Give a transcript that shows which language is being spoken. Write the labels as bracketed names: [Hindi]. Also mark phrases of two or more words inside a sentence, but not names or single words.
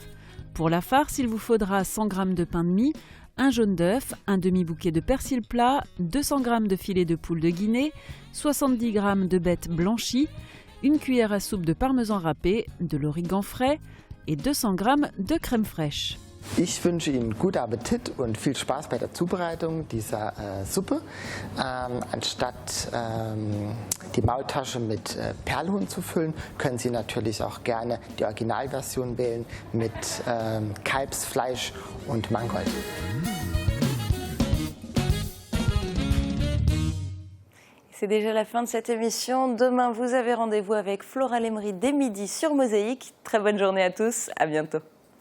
[French] Pour la farce, il vous faudra 100 g de pain de mie, un jaune d'œuf, un demi-bouquet de persil plat, 200 g de filet de poule de Guinée, 70 g de bêtes blanchies, une cuillère à soupe de parmesan râpé, de l'origan frais et 200 g de crème fraîche. [German] Ich wünsche Ihnen guten Appetit und viel Spaß bei der Zubereitung dieser Suppe. Anstatt die Maultasche mit Perlhuhn zu füllen, können Sie natürlich auch gerne die Originalversion wählen mit Kalbsfleisch und Mangold. [French] C'est déjà la fin de cette émission. Demain, vous avez rendez-vous avec Flora Lemery dès midi sur Mosaïque. Très bonne journée à tous, à bientôt.